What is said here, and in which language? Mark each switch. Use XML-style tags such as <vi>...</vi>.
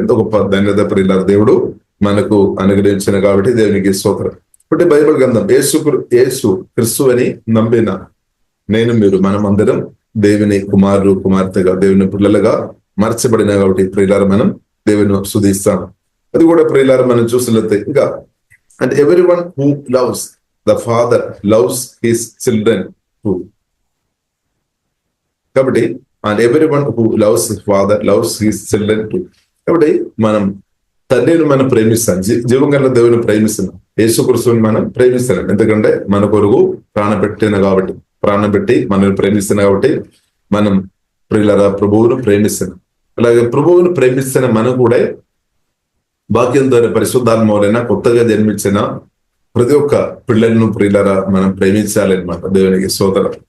<te>ఎంతో గొప్ప ధన్యత ప్రియులారా దేవుడు మనకు అనుగ్రహించిన కాబట్టి దేవునికి స్తోత్రం. ఇప్పుడు బైబిల్ గ్రంథం యేసు క్రిస్తు అని నమ్మిన నేను మీరు మనం అందరం దేవుని కుమారుడు కుమార్తెగా దేవుని పిల్లలుగా మార్చబడిన కాబట్టి ప్రియులారా మనం దేవుని స్తుతిస్తాం. అది కూడా ప్రియులారా మనం చూసినట్లయితే ఇంకా</te> <en>and everyone who loves the father loves his children too.</en> <te>కాబట్టి</te> <en>and everyone who loves his father loves his children too.</en> <te>కాబట్టి మనం తండ్రిని మనం ప్రేమిస్తాం, జీవంగల దేవుని ప్రేమిస్తున్నాం, యేసుక్రీస్తుని మనం ప్రేమిస్తున్నాం. ఎందుకంటే మన కొరకు ప్రాణం పెట్టి మనల్ని ప్రేమిస్తున్నాం కాబట్టి మనం ప్రియులారా ప్రభువును ప్రేమిస్తున్నాం. అలాగే ప్రభువును ప్రేమిస్తున్న మనం కూడా వాక్యం ద్వారా పరిశుద్ధాత్మ వలన కొత్తగా జన్మించిన ప్రతి ఒక్క పిల్లలను ప్రియులారా మనం ప్రేమించాలన్నమాట. దేవునికి స్తోత్రం.</te>